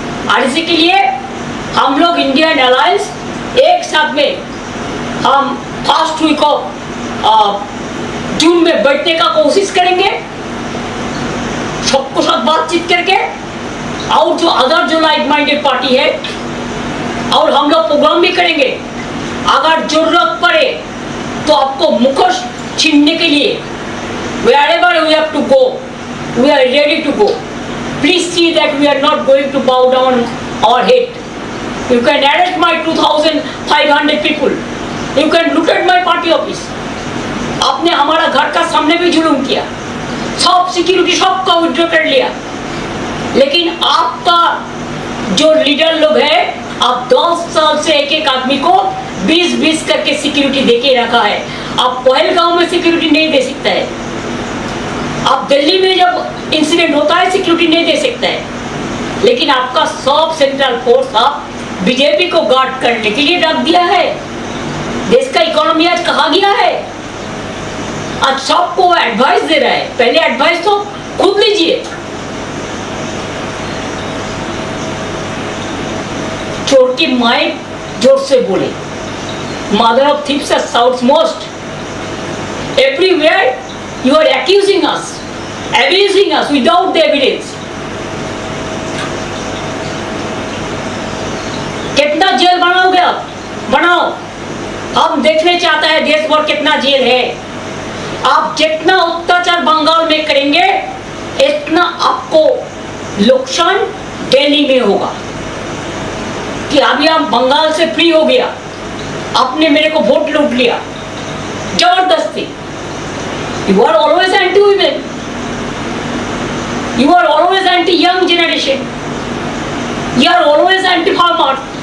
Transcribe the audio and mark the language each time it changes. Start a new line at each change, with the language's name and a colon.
Hindi: और इसी के लिए हम लोग इंडियन अलायंस एक साथ में हम फर्स्ट वीक ऑफ जून में बैठने का कोशिश करेंगे, सबको साथ बातचीत करके। और जो अदर जो लाइक माइंडेड पार्टी है, और हम लोग प्रोग्राम भी करेंगे। अगर जरूरत पड़े तो आपको मुखोश छीनने के लिए
English: wherever we have to go,
Hindi: we are ready to go.
English: Please see that we are not going to bow down our head. You can arrest my 2,500 people. You can loot at my party office.
Hindi: आपने हमारा घर का सामने भी जुलूम किया, सब security सबका विड्रॉ कर लिया। लेकिन आपका जो लीडर लोग है, आप 10 साल से एक एक आदमी को 20-20 करके सिक्योरिटी देके रखा है। आप पहलगांव में सिक्योरिटी नहीं दे सकता है, आप दिल्ली में जब इंसिडेंट होता है सिक्योरिटी नहीं दे सकता है। लेकिन आपका सब सेंट्रल फोर्स आप बीजेपी को गार्ड करने के लिए रख दिया है। देश का इकोनॉमी आज कहाँ गया है? आज सबको एडवाइस दे रहा है, पहले एडवाइस तो खुद लीजिए। चोर की माई जोर से बोले,
English: Mother of thieves south most. Everywhere you are accusing us, abusing us without the evidence.
Hindi: कितना जेल बनाओगे आप? बनाओ, हम देखने चाहते हैं देश भर कितना जेल है। आप जितना अत्याचार बंगाल में करेंगे, इतना आपको नुकसान दिल्ली में होगा। कि अभी हम बंगाल से फ्री हो गया, आपने मेरे को वोट लूट लिया जबरदस्ती।
English: You are always anti-women. You are always anti-young generation. You are always anti-farmers.